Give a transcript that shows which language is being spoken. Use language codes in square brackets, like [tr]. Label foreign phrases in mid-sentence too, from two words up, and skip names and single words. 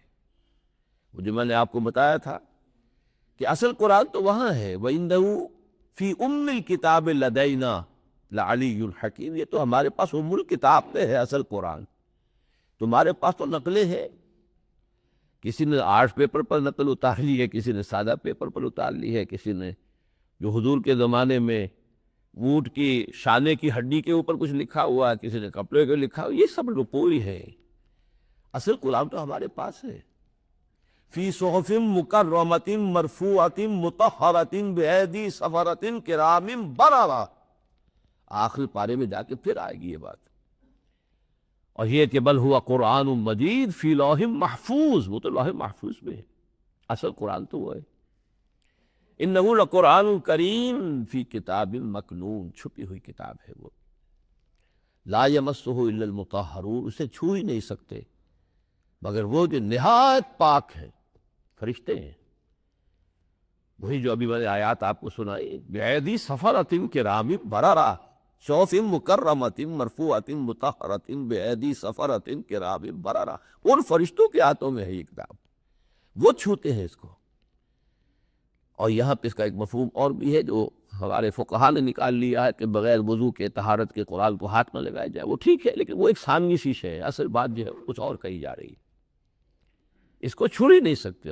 [ur] وہ جو میں نے آپ کو بتایا تھا کہ اصل قرآن تو وہاں ہے، [ar] وَإِنَّهُ فی ام الکتاب لدینا لعلی الحکیم، [ur] یہ تو ہمارے پاس ام الکتاب پہ ہے اصل قرآن، تمہارے پاس تو نقلیں ہیں، کسی نے آرٹ پیپر پر نقل اتار لی ہے، کسی نے سادہ پیپر پر اتار لی ہے، کسی نے جو حضور کے زمانے میں اونٹ کی شانے کی ہڈی کے اوپر کچھ لکھا ہوا ہے، کسی نے کپڑے کے لکھا ہوا، یہ سب رپوئی ہے۔ اصل قرآن تو ہمارے پاس ہے، [ar] فی صحف مکرمۃ مرفوعۃ مطہرۃ بایدی سفرۃ کرام بررہ، [ur] آخر پارے میں جا کے پھر آئے گی یہ بات۔ اور یہ کہ [ar] بل ہوا قرآن مجید فی لوح محفوظ، [ur] وہ تو [ar] لوح محفوظ [ur] میں ہے، اصل قرآن تو وہ ہے۔ [ar] انہ لقرآن کریم فی کتاب مکنون، [ur] چھپی ہوئی کتاب ہے وہ، [ar] لا یمسہ الا المطہرون، [ur] اسے چھو ہی نہیں سکتے مگر وہ جو نہایت پاک ہے، فرشتے ہیں۔ وہی جو ابھی میں نے آیات آپ کو سنائی، [ar] بِأَيْدِي سَفَرَةٍ كِرَامٍ بَرَرَةٍ صُحُفٍ مُكَرَّمَةٍ مَرْفُوعَةٍ مُطَہَّرَةٍ بِأَيْدِي سَفَرَةٍ كِرَامٍ بَرَرَةٍ، [ur] ان فرشتوں کے ہاتھوں میں ہے یہ کتاب، وہ چھوتے ہیں اس کو۔ اور یہاں پہ اس کا ایک مفہوم اور بھی ہے جو ہمارے فقہا نے نکال لیا ہے کہ بغیر وضو کے طہارت کے قرآن کو ہاتھ نہ لگایا جائے، وہ ٹھیک ہے، لیکن وہ ایک ثانوی شیشے ہے، اصل بات جو ہے کچھ اور کہی جا رہی ہے، اس کو چھو ہی نہیں سکتے۔